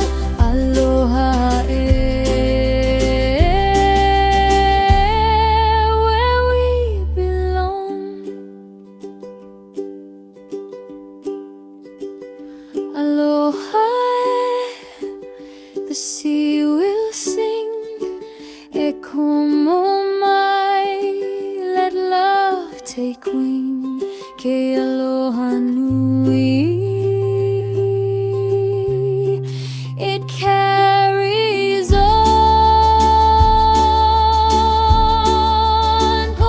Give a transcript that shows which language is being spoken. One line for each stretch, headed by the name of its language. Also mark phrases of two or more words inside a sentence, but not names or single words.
English: Aloha air, where we belong. Aloha, the sea will sing.
Hawaiian: E como mai,
English: let love take wing.
Hawaiian: Ke aloha nui,
English: it carries on.